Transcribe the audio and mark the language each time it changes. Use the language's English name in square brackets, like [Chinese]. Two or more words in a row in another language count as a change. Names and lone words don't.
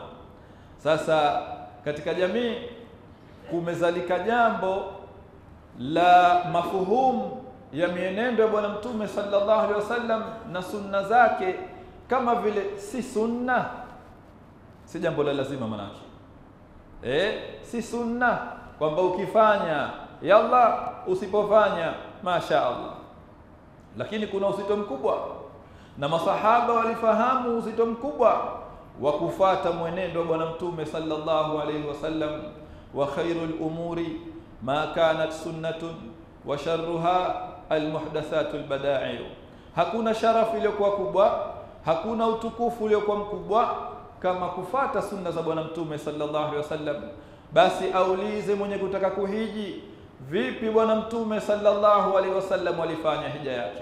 [Swahili] Sasa katika jamii kumezalika jambo la mafuhumu ya mienendo ya bwana Mtume [Arabic] صلى الله عليه وسلم [Swahili] na sunna zake, kama vile si sunna, si jambo la lazima manake. Si sunna kwamba ukifanya yalla, usipofanya [Arabic] ما شاء الله. [Swahili] Lakini kuna uzito mkubwa, na masahaba walifahamu uzito mkubwa wa kufuata mwenendo wa bwana Mtume [Arabic] صلى الله عليه وسلم. وخير الأمور ما كانت سنة وشرها المحدثات البدائع. [Swahili] Hakuna sharafu iliyokuwa kubwa, hakuna utukufu uliokuwa mkubwa kama kufuata sunna za bwana Mtume [Arabic] صلى الله عليه وسلم. [Swahili] Basi aulize mwenye kutaka kuhiji, vipi bwana Mtume [Arabic] صلى الله عليه وسلم [Swahili] walifanya hija yake.